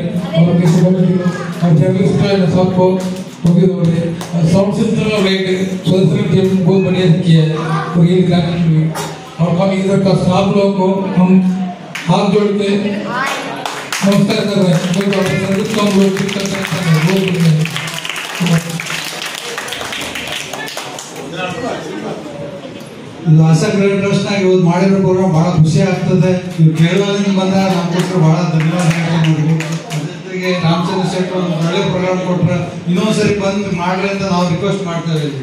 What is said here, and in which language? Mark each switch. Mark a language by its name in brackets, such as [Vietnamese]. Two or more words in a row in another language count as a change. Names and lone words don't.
[Hindi] और कैसे कमेटी को और जर्नलिस्ट साहब को [English] sound system [Hindi] और सदस्य टीम बहुत बढ़िया से किया है. और ये और हम इधर का स्टाफ लोगों को हम हाथ जोड़ के नमस्कार कर रहे हैं. सर्विस को हम लोग बहुत बढ़िया. [Kannada] ಆಸಾ ಕ್ರೆಡಿಟ್ ಟ್ರಸ್ಟ್ನಾಗ ಇವತ್ತು ಮಾಡಿರೋ ಪ್ರೋಗ್ರಾಮ್ ಭಾಳ ಖುಷಿ ಆಗ್ತದೆ. ನೀವು ಕೇರಳದಿಂದ ಬಂದಾಗ ನಮ್ಗೋಸ್ಕರ ಭಾಳ ಧನ್ಯವಾದ ಹೇಳ್ಕೊಂಡು ಅದ್ರ ಜೊತೆಗೆ ರಾಮಚಂದ್ರ ಶೆಟ್ಟಿ ಒಂದು ಒಳ್ಳೆ ಪ್ರೋಗ್ರಾಮ್ ಕೊಟ್ಟರೆ ಇನ್ನೊಂದ್ಸರಿ ಬಂದು ಮಾಡ್ರಿ ಅಂತ ನಾವು ರಿಕ್ವೆಸ್ಟ್ ಮಾಡ್ತಾ ಇದ್ದೀವಿ.